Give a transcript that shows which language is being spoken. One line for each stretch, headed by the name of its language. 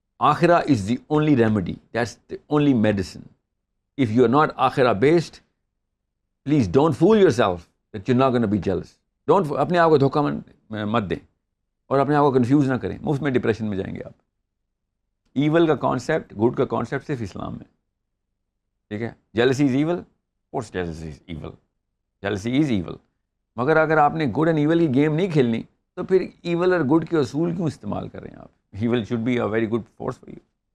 English: آخرہ is the only remedy, that's the only medicine. If you are not آخرہ based, please don't fool yourself that you're not going to be jealous.
Urdu: اپنے آپ کو دھوکہ مت دیں اور اپنے آپ کو کنفیوز نہ کریں، مفت میں ڈپریشن میں جائیں گے آپ. ایول کا کانسیپٹ، گڈ کا کانسیپٹ صرف اسلام میں.
English: ٹھیک ہے، jealousy is evil, of course jealousy is evil, jealousy is evil.
Urdu: مگر اگر آپ نے گڈ اینڈ ایول کی گیم نہیں کھیلنی تو پھر ایول اور گڈ کے اصول کیوں استعمال کر رہے ہیں آپ؟ Evil should be a very good force for you.